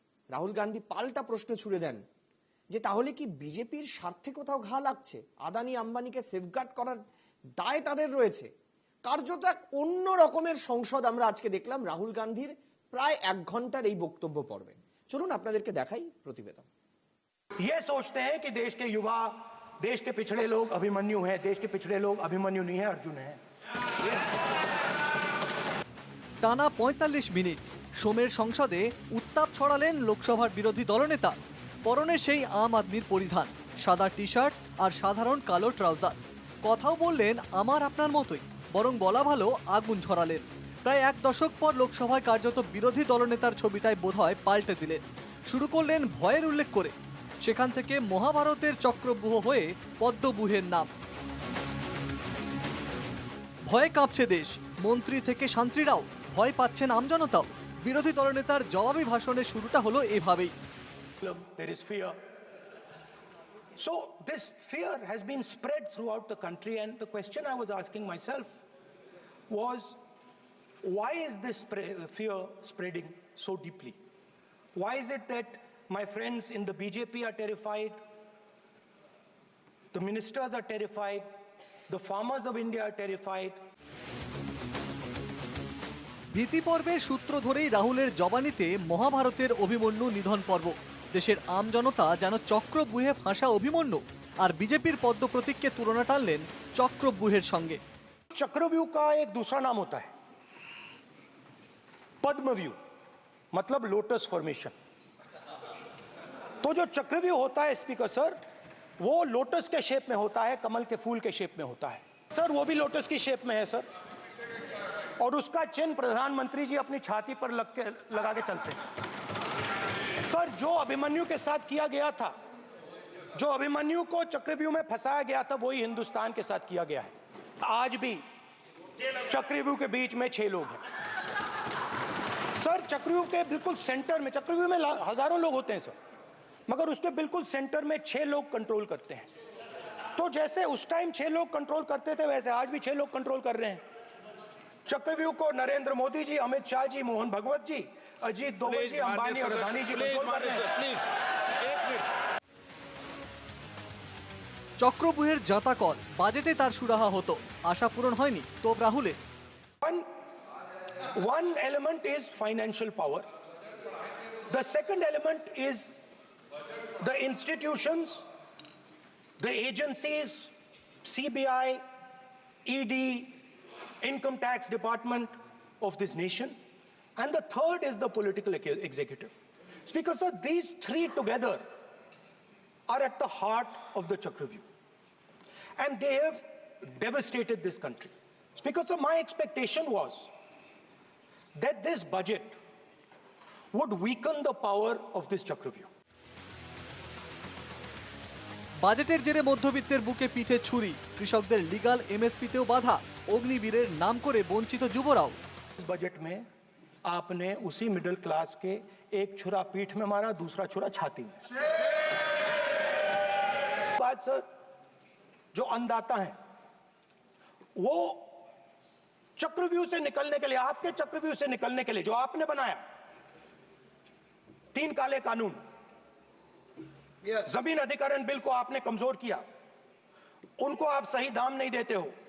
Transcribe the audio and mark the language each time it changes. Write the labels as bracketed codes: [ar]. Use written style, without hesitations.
[bn] রাহুল গান্ধী পাল্টা প্রশ্ন ছুড়ে দেন যে তাহলে কি বিজেপির স্বার্থে কোথাও ঘা লাগছে? আদানি আম্বানিকে সেফগার্ড করার দায় তাদের রয়েছে। কার্যত এক অন্য রকমের সংসদ আমরা আজকে দেখলাম রাহুল গান্ধীর প্রায় 1 ঘন্টার এই বক্তব্য পর্বে। চলুন আপনাদেরকে দেখাই প্রতিবেদন। [hi] ये सोचते हैं कि देश के युवा, देश के पिछड़े लोग अभिमन्यु हैं, देश के पिछड़े लोग अभिमन्यु नहीं है, अर्जुन है। [bn] টানা ৪৫ মিনিট সোমের সংসদে উত্তাপ ছড়ালেন লোকসভার বিরোধী দলনেতা। পরনে সেই আম আদমির পরিধান, সাদা টি শার্ট আর সাধারণ কালো ট্রাউজার। কথাও বললেন আমার আপনার মতোই, বরং বলা ভালো আগুন ঝরালেন। প্রায় 1 দশক পর লোকসভায় কার্যত বিরোধী দলনেতার ছবিটাই বোধহয় পাল্টে দিলেন। শুরু করলেন ভয়ের উল্লেখ করে, সেখান থেকে মহাভারতের চক্রব্যূহ হয়ে পদ্মব্যূহের নাম। ভয়ে কাঁপছে দেশ, মন্ত্রী থেকে শান্ত্রীরাও, ভয় পাচ্ছেন আমজনতাও। বিরোধী দলনেতার জবাবি ভাষণের শুরুটা হলো এভাবেই। [en] There is fear. So this fear has been spread throughout the country, and the question I was asking myself was, why is this fear spreading so deeply? Why is it that my friends in the BJP are terrified, the ministers are terrified, the farmers of India are terrified? [bn] ভীতি পর্বের সূত্র ধরেই রাহুলের জবানিতে মহাভারতের অভিমন্যু নিধন পর্ব। দেশের আমজনতা যেন চক্রব্যূহে ফাঁসা অভিমন্যু আর বিজেপির পদ্ম প্রতীককে তুলনা টানলেন চক্রব্যূহের সঙ্গে। [hi] चक्रव्यूह का एक दूसरा नाम होता है पद्मव्यूह, मतलब लोटस फॉर्मेशन। तो जो चक्रव्यूह होता है स्पीकर सर, वो लोटस के शेप में होता है, कमल के फूल के शेप में होता है सर। वो भी लोटस की शेप में है सर, और उसका चिन्ह प्रधानमंत्री जी अपनी छाती पर लगा के चलते हैं सर। जो अभिमन्यु के साथ किया गया था, जो अभिमन्यु को चक्रव्यूह में फंसाया गया था, वही हिंदुस्तान के साथ किया गया है। आज भी चक्रव्यूह के बीच में 6 लोग हैं सर। चक्रव्यूह के बिल्कुल सेंटर में, चक्रव्यूह में हजारों लोग होते हैं सर, मगर उसके बिल्कुल सेंटर में 6 लोग कंट्रोल करते हैं। तो जैसे उस टाइम 6 लोग कंट्रोल करते थे, वैसे आज भी 6 लोग कंट्रोल कर रहे हैं चक्रव्यूह को। नरेंद्र मोदी जी, अमित शाह जी, मोहन भगवत जी, अजीत दोवल जी, अंबानी और अदानी जी कंट्रोल कर रहे हैं। [bn] চক্রব্যূহের জাতাকল বাজেটে তার সুরাহা হতো, আশা পূরণ হয়নি তো রাহুলের। [en] One element is financial power. The second element is the institutions, the agencies, CBI, ED, Income Tax Department of this nation. And the third is the political executive. Speaker sir, these 3 together are at the heart of the Chakravyu. And they have devastated this country. Speaker sir, my expectation was that this budget would weaken the power of this Chakravyu. [bn] বাজেটের জেরে মধ্যবিত্তের বুকে পিঠে ছুরি, কৃষকদের legal এমএসপিতেও বাধা, অগ্নিবীরের নাম করে বঞ্চিত যুবরাও। [hi] इस बजट में आपने उसी मिडिल क्लास के एक छुरा पीठ में मारा, दूसरा छुरा छाती में। बात सर, जो अन्नदाता हैं वो चक्रव्यूह से निकलने के लिए, आपके चक्रव्यूह से निकलने के लिए जो आपने बनाया 3 काले कानून, जमीन अधिग्रहण बिल को आपने कमजोर किया, उनको आप सही दाम नहीं देते हो।